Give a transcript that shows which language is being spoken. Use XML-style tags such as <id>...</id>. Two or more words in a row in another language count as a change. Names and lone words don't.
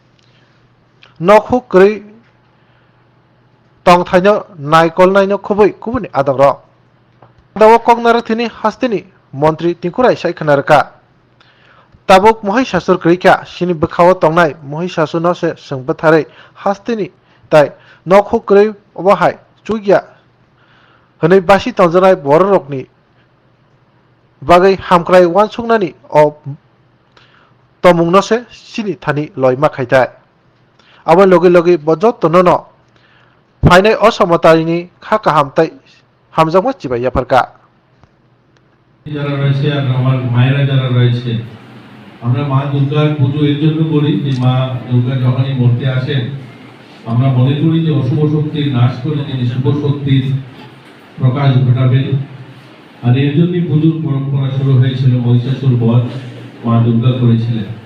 <trp>nokhu krei tongthaino naikolnai no khobui kubuni adamro pandao koknarathini hasteni Montri tingkurai saikhanar rwkha tabuk Mahishasur kreikha sini bwkhao tongnai Mahishasur no se sengbwtharei hasteni tei nokhu krei obohai chugya hwnui basi tongjaknai borokrokni bagui hamkrai uansuknani o tomung no se sini thani loima khaitai abo logi logi bo jottono no phainai অসমতারিনি খা কাহাম tei hamjakma chibai yapharka</trp> <bn>যারা রয়েছে আর আমার মায়েরা যারা রয়েছে আমরা মা দুর্গার পুজো এর জন্য করি যে মা দুর্গা যখনই মূর্তি আসেন আমরা মনে করি যে অশুভ শক্তির নাশ করে তিনি শুভ শক্তির প্রকাশ ঘটাবেন আর এর জন্যই পুজোর পরম্পরা শুরু হয়েছিল মহিষাসুর বধ মা দুর্গা করেছিলেন</bn>